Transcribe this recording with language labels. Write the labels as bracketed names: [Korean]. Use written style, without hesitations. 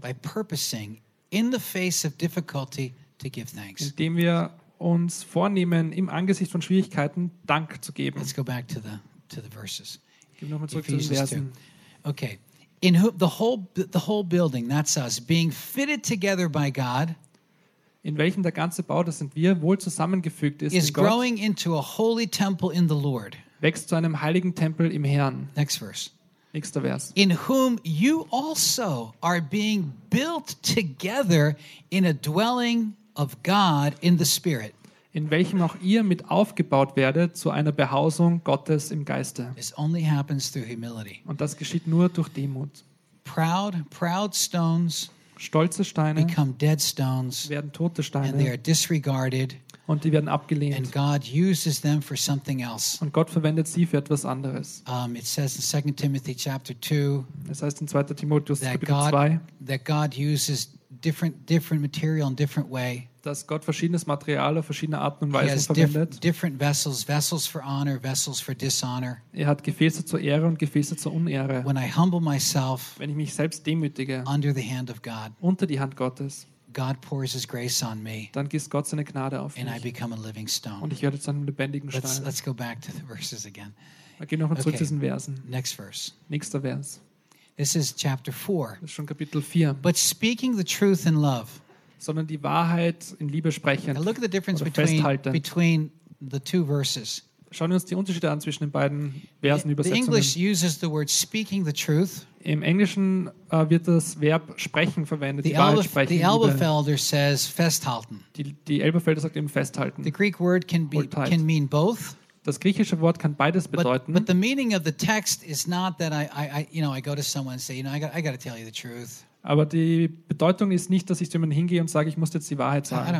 [English] By purposing in the face of difficulty to give thanks. [German] Indem wir uns vornehmen, im Angesicht von Schwierigkeiten Dank zu geben. [English] Let's go back to the verses. [German] Gehen wir nochmal zurück zu den Versen. [English] Okay. In the whole building, that's us, being fitted together by God. [German] In welchem der ganze Bau, das sind wir, wohl zusammengefügt ist. [English] Is growing into a holy temple in the Lord. [German] Wächst zu einem heiligen Tempel im Herrn. [English] Next verse. [German] Nächster Vers. [English] In whom you also are being built together in a dwelling of God in the Spirit. [German] In welchem auch ihr mit aufgebaut werdet zu einer Behausung Gottes im Geiste. [English] This only happens through humility. [German] Und das geschieht nur durch Demut. [English] Proud stones. [German] Stolze Steine [English] become dead stones, [German] werden tote Steine [English] and they are disregarded, [German] und die werden abgelehnt. [English] And God uses them for something else. [German] Und Gott verwendet sie für etwas anderes. [English] It says in 2 Timothy chapter 2, [German] das heißt in 2. Timotheus Kapitel 2, [English] that God uses different material in different way. [German] Dass Gott verschiedenes Material auf verschiedene Arten und Weisen verwendet. [English] Different vessels for honor, vessels for dishonor. [German] Er hat Gefäße zur Ehre und Gefäße zur Unehre. [English] When I humble myself, [German] wenn ich mich selbst demütige, [English] under the hand of God, [German] unter die Hand Gottes, [English] God pours his grace on me, [German] dann gießt Gott seine Gnade auf [English] and [German] mich. [English] I become a living stone. [German] Und ich werde zu einem lebendigen Stein. [English] Let's go back to the verses again. [German] Wir gehen nochmal zurück zu diesen Versen. [English] Next verse. [German] Nächster Vers. [English] This is chapter 4. [German] Das ist schon Kapitel 4. [English] But speaking the truth in love, [German] sondern die Wahrheit in Liebe sprechen. [English] Look at the difference between the two verses. [German] Schauen wir uns die Unterschiede an zwischen den beiden Versen Übersetzungen. [English] English uses the word speaking the truth. [German] Im Englischen wird das Verb sprechen verwendet, die Wahrheit sprechen. [English] The Elberfelder says festhalten. [German] Die Elberfelder sagt eben festhalten. [English] The Greek word can mean both. [German] Das griechische Wort kann beides bedeuten. [English] But the meaning of the text is not that I go to someone and say, you know, I got to tell you the truth. [German] Aber die Bedeutung ist nicht, dass ich zu jemandem hingehe und sage, ich muss jetzt die Wahrheit sagen.